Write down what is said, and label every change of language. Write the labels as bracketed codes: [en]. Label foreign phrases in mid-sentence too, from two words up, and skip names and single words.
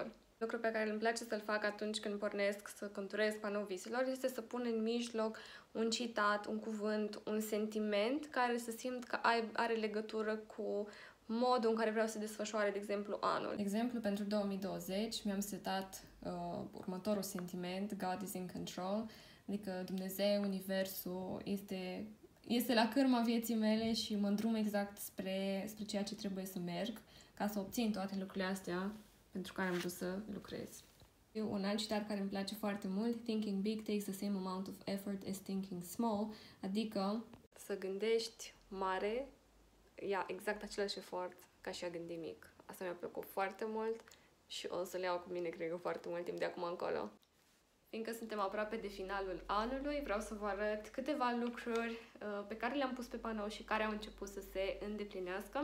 [ro] Lucrul pe care îmi place să-l fac atunci când pornesc să conturez panoul viselor este să pun în mijloc un citat, un cuvânt, un sentiment care să simt că are legătură cu modul în care vreau să desfășoare, de exemplu, anul. De exemplu, pentru 2020 mi-am setat următorul sentiment, [en] God is in control, [ro] adică Dumnezeu, Universul, este la cârma vieții mele și mă îndrum exact spre ceea ce trebuie să merg ca să obțin toate lucrurile astea pentru care am vrut să lucrez. Un alt citat care îmi place foarte mult, [en] thinking big takes the same amount of effort as thinking small, [ro] adică să gândești mare ia exact același efort ca și a gândi mic. Asta mi-a plăcut foarte mult și o să le iau cu mine, cred că, foarte mult timp de acum încolo. Fiindcă suntem aproape de finalul anului, vreau să vă arăt câteva lucruri pe care le-am pus pe panou și care au început să se îndeplinească.